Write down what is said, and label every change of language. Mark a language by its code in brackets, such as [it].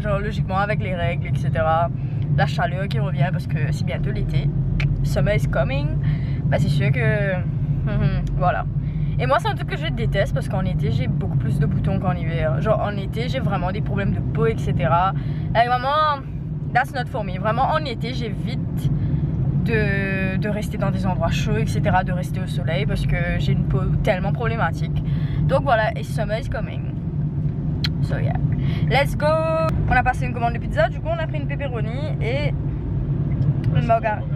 [fr] Genre, logiquement, avec les règles, etc. La chaleur qui revient parce que c'est bientôt l'été. [en] Summer is coming. [fr] Bah, c'est sûr que. Voilà. Et moi c'est un truc que je déteste parce qu'en été j'ai beaucoup plus de boutons qu'en hiver. Genre en été j'ai vraiment des problèmes de peau, etc. [en] Et vraiment, that's not for me. [fr] Vraiment en été j'évite de rester dans des endroits chauds, etc. De rester au soleil parce que j'ai une peau tellement problématique. Donc voilà, et [en] summer is coming. So yeah, let's go. [fr] On a passé une commande de pizza, du coup on a pris une pepperoni et une margarita.